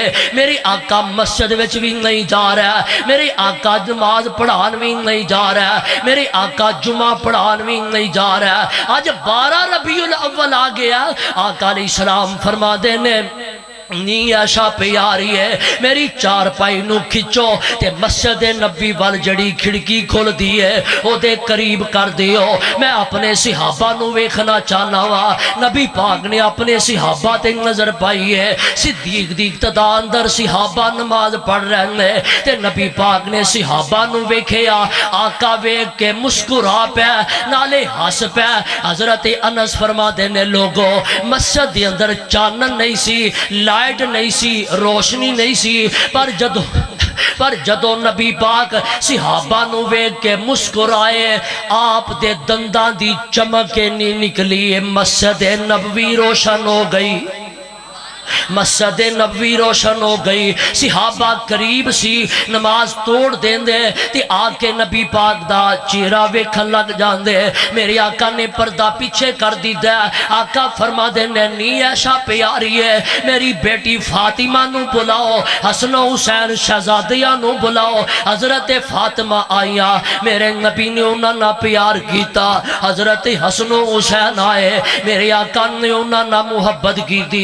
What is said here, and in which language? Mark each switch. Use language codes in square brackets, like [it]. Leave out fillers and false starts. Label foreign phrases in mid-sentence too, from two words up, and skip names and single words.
[pa] میری آقا مسجد وچ بھی نہیں جا رہا، میری آقا نماز پڑھان بھی نہیں جا رہا، میری آقا جمعہ پڑھان بھی نہیں جا رہا۔ آج 12 ربیع الاول آ گیا، آقا علیہ السلام فرما دینے نی عشاء پہ آ رہی ہے، میری چار پائی نو کھچو تے مسجد نبی وال جڑی کھڑکی کھل دی ہے او دے قریب کر دیو، میں اپنے صحابہ نو ویکھنا چاہنا وا۔ نبی پاک نے اپنے صحابہ تے نظر پائی ہے، صدیق دی اقتداء اندر صحابہ نماز پڑھ رہے ہیں تے نبی پاک نے صحابہ نو ویکھیا، آقا ویکھ کے مسکرا پیا نالے ہس پیا۔ حضرت انس فرما دینے لوگو مسجد دے اندر چانن نہیں سی، لائٹ نہیں سی، روشنی نہیں سی، پر جدو نبی پاک صحابہ نو ویکھ کے مسکرائے، آپ دے دنداں دی چمک نہیں نکلی، مسجد نبوی روشن ہو گئی۔ مسجد نبوی روشن ہو گئی، صحابہ قریب سی نماز توڑ دیندے تے آ کے نبی پاک دا چہرہ ویکھن لگ جاندے۔ میرے آقا نے پردہ پیچھے کر دیتا ہے، آقا فرما دے نہیں ایشا پیاری ہے، میری بیٹی فاطمہ نو بلاؤ، حسن و حسین شہزادیاں نو بلاؤ۔ حضرت فاطمہ آئیا، میرے نبی نے انہاں نہ پیار کیتا، حضرت حسن و حسین آئے، میرے آقا نے انہاں نہ محبت کی تھی۔